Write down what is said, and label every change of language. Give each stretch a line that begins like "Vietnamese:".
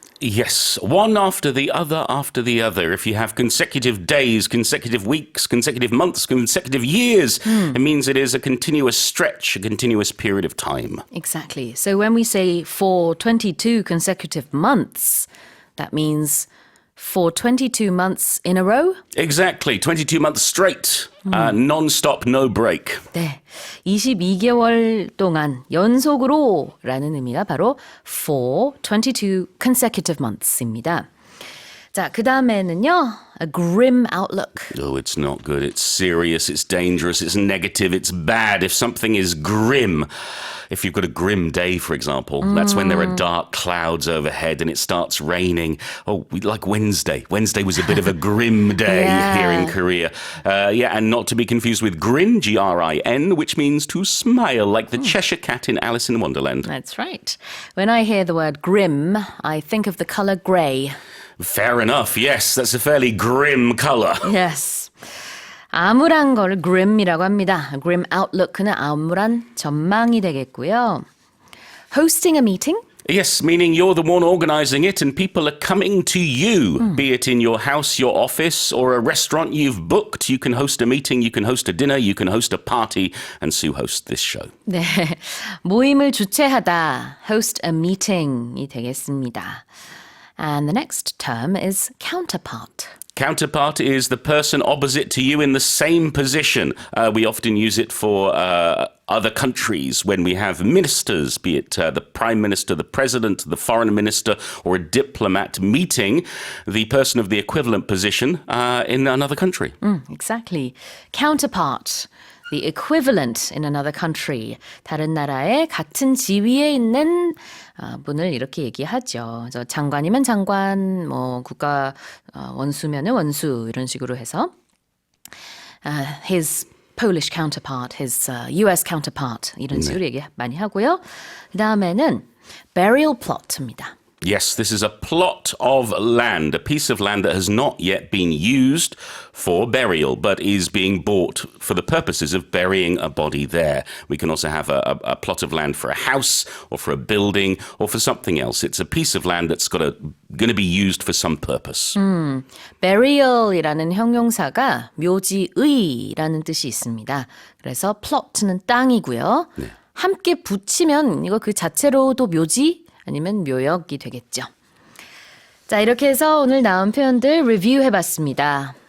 English: Yes, one after the other after the other. If you have consecutive days, consecutive weeks, consecutive months, consecutive years, it means it is a continuous stretch, a continuous period of time. Exactly. So when we say for 22 consecutive months, that means for 22 months in a row? Exactly, 22 months straight, non-stop, no break.
Korean: 네, 22개월 동안 연속으로 라는 의미가 바로
English: for 22 consecutive months
Korean: 입니다. 자, 그 다음에는요,
English: a grim outlook. Oh, it's not good. It's serious. It's dangerous. It's negative. It's bad. If something is grim, if you've got a grim day, for example, that's when there are dark clouds overhead and it starts raining. Oh, like Wednesday. Wednesday was a bit of a grim day here in Korea. And not to be confused with grin, G-R-I-N, which means to smile, like the Cheshire Cat in Alice in Wonderland. That's right. When I hear the word grim, I think of the colour grey. Fair enough. Yes, that's a fairly grim colour. Yes.
Korean: 암울한 걸 grim이라고 합니다. Grim outlook는 암울한 전망이 되겠고요.
English: Hosting a meeting? Yes, meaning you're the one organising it and people are coming to you, be it in your house, your office, or a restaurant you've booked. You can host a meeting, you can host a dinner, you can host a party, and Sue hosts this show.
Korean: 네, 모임을 주최하다,
English: host a meeting
Korean: 이 되겠습니다.
English: And the next term is counterpart. Counterpart is the person opposite to you in the same position. We often use it for other countries when we have ministers, be it the prime minister, the president, the foreign minister, or a diplomat meeting the person of the equivalent position in another country. Exactly. Counterpart. The equivalent in another country.
Korean: 다른 나라의 같은 지위에 있는 분을 이렇게 얘기하죠. 그래서 장관이면 장관, 뭐 국가 원수면은 원수 이런 식으로 해서
English: his Polish counterpart, his US counterpart
Korean: 이런 식으로 얘기 많이 하고요. 그 다음에는 burial plot입니다.
English: Yes, this is a plot of land, a piece of land that has not yet been used for burial, but is being bought for the purposes of burying a body there. We can also have a plot of land for a house or for a building or for something else. It's a piece of land that's going to be used for some purpose.
Korean: burial이라는 형용사가 묘지의라는 뜻이 있습니다. 그래서 plot는 땅이고요. 네. 함께 붙이면 이거 그 자체로도 묘지 아니면 묘역이 되겠죠. 자, 이렇게 해서 오늘 나온 표현들 리뷰해봤습니다.